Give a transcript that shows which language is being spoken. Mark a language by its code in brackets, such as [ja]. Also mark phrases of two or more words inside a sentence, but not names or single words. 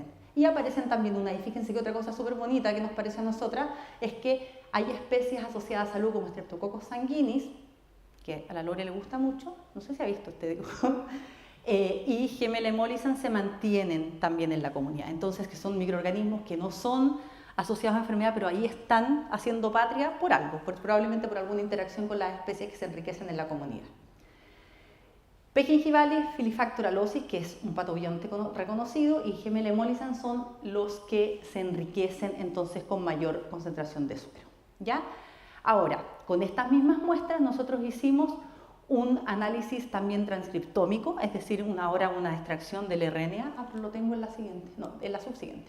[es] Y aparecen también una, y fíjense que otra cosa súper bonita que nos parece a nosotras es que hay especies asociadas a salud como Streptococcus sanguinis, que a la Lore le gusta mucho, no sé si ha visto este dibujo, y Gemella y Mollison se mantienen también en la comunidad. Entonces, que son microorganismos que no son asociados a enfermedad, pero ahí están haciendo patria por algo, probablemente por alguna interacción con las especies que se enriquecen en la comunidad. P. gingivalis, Filifactor alosis, que es un patobionte reconocido, y Gemella y Mollison son los que se enriquecen entonces con mayor concentración de suero. ¿Ya? Ahora, con estas mismas muestras nosotros hicimos un análisis también transcriptómico, es decir, una extracción del RNA, lo tengo en la siguiente, no, en la subsiguiente.